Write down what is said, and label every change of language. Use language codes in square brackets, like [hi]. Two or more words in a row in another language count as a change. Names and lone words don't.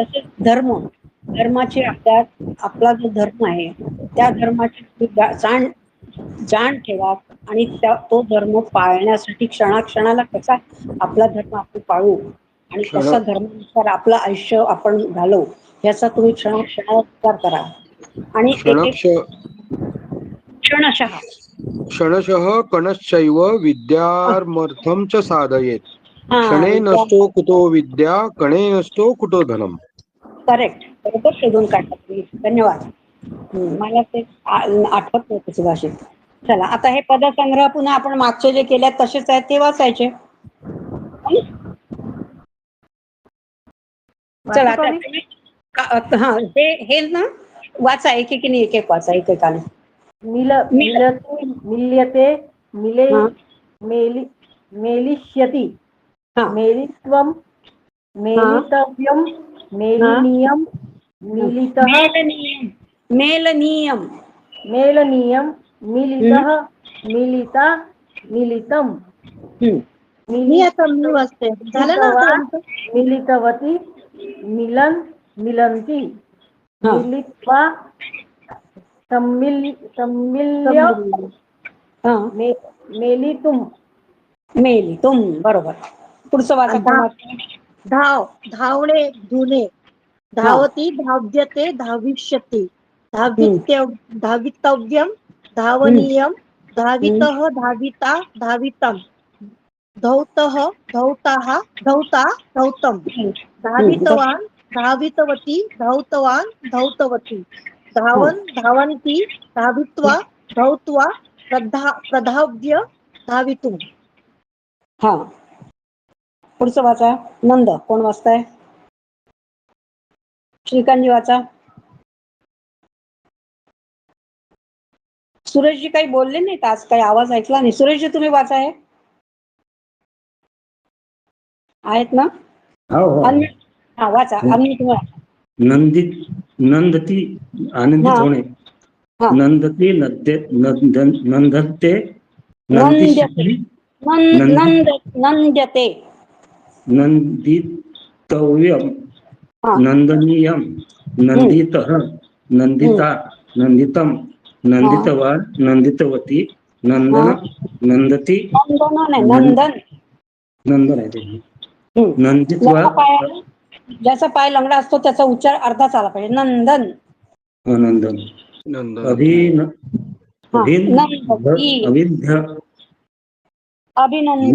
[mr] तसेच धर्माची आपला जो धर्म आहे त्या धर्माची जाण ठेवा, आणि तो धर्म पाळण्यासाठी क्षणाक्षणाला कसा आपला धर्म आपण पाळू आणि कसा धर्मानुसार आपलं आयुष्य आपण घालवू याचा तुम्ही क्षणाक्षणाला विचार करा. आणि [sa] क्षणशः कणश्चैव विद्यार्थं च साधयेत्. क्षणे नष्टो कुतो विद्या, कणे नष्टो कुतो धनम. [mr] करेक्ट, बरोबर शोधून काढला तुम्ही, धन्यवाद. मला ते आठवत नव्हतं सुभाषित. चला आता हे पदसंग्रह पुन्हा आपण मागचे जे केले तसेच आहेत ते वाचायचे. चला आता हा हे ना वाचा एकेकीने एक एक वाचा एकेकाने. [sa] मिल्यते मिले [mr] हा. [sa] मेलिष्यति [mr] हा. [sa] मेलित्वं मेलितव्यं मेलिनीयं मिलितः मेलनीयम मेलनीयं मिलितः मिलिता मिलितं [mr] मी आता मी वाचते. झालं ना आता आमचं? [sa] मिलितवती मिलन मिलन्ति [mr] हा. [sa] मिलित्वा सम्मिल्य [mr] हा. [sa] मेलितुं [mr] मेली तुम बरोबर. पुढचं वाचा कोण वाचतं? धावणे धुणे [sa] धावती धाव्यते धाविष्यति धावितव्यम धावनीयम धावितः धाविता धावितम धौतः धौताः धौता धौतम धावितवान धावितवती धौतवान धौतवती धावन धावन्ती धावित्वा धौत्वा प्रधाव्य धावितुम. [mr] हा. पुढचं वाचा. नंद कोण वाचताय? श्रीकांतजी वाचा. सुरेशजी काही बोलले नाहीत आज, काही आवाज ऐकला नाही. सुरेशजी तुम्ही वाचा आहे आहेत ना? हा वाचा. नंदती आनंदित होणे. [sa] नंदते नंदते नंद्यते नंदितव्यम नंदनीयम नंदितः नंदिता नंदितम नंदितवान नंदितवती नंदन नंदती नंदन [mr] आहे ते. [sa] नंदित्वा [mr] ज्याचा पाय लंगडा असतो त्याचा उच्चार अर्धाच आला पाहिजे. [sa] नंदन नंदन अभिनंद्य